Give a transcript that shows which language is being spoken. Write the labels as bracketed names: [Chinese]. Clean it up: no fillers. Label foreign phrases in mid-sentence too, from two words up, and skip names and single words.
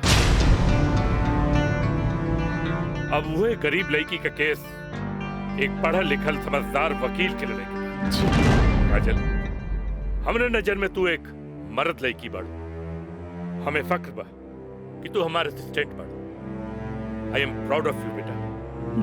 [Bhojpuri] अब वही गरीब लड़की का केस एक पढ़ल लिखल समझदार वकील के लड़ेगी। काजल हमरे नजर में तू एक मर्द लड़की बढ़। हमें फख्र बा कि तू हमारे असिस्टेंट बढ़। [English] I am proud of you बेटा।